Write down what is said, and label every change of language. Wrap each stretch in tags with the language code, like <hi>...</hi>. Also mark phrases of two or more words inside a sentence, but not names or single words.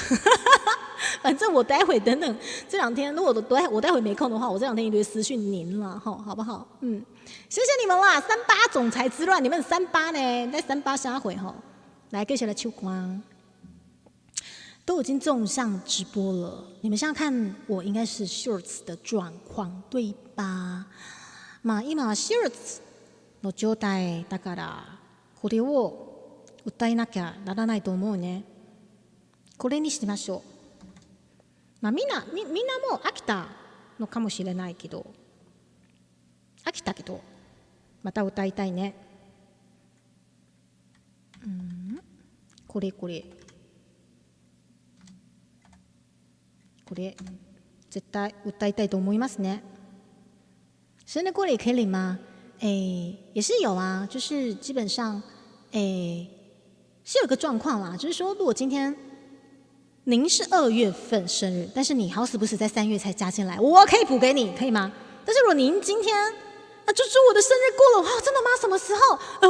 <zh>反正我待会等等这2天，如果我待会没空的话，我这2天一定会私讯您了，好不好？谢谢你们啦！38总裁之乱，你们38呢？在38下回哈，来继续来秋光，都已经中上直播了。你们现在看我应该是 shorts 的状况对吧？</zh> <ja>まあ今は shorts の状態だからこれを歌いなきゃならないと思うね。これにしましょう。まあみんなも飽きたのかもしれないけど、飽きたけどまた歌いたいね。これ絶対歌いたいと思いますね。</ja> <zh>生日过了也可以领吗？也是有啊，就是基本上是有个状况啦，就是说如果今天您是2月份生日，但是你好死不死在3月才加进来，我可以补给你，可以吗？但是如果您今天就祝我的生日过了，真的吗？什么时候？</zh>